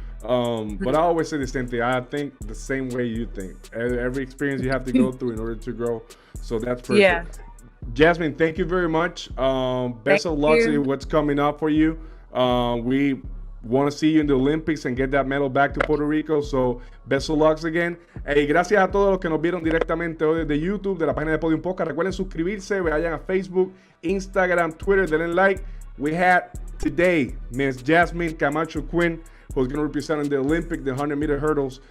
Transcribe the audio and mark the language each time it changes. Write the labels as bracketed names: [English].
[English] But I always say the same thing. I think the same way you think. Every experience you have to go through in order to grow. So that's perfect. Yeah. Jasmine, thank you very much. Best of luck to what's coming up for you. We want to see you in the Olympics and get that medal back to Puerto Rico. So best of luck again. [Spanish] Y gracias a todos los que nos vieron directamente hoy desde YouTube, de la página de Podium Podcast. Recuerden suscribirse, vayan a Facebook, Instagram, Twitter, denle like. [English] We had today Miss Jasmine Camacho-Quinn, who's going to represent in the Olympic, the 100-meter hurdles.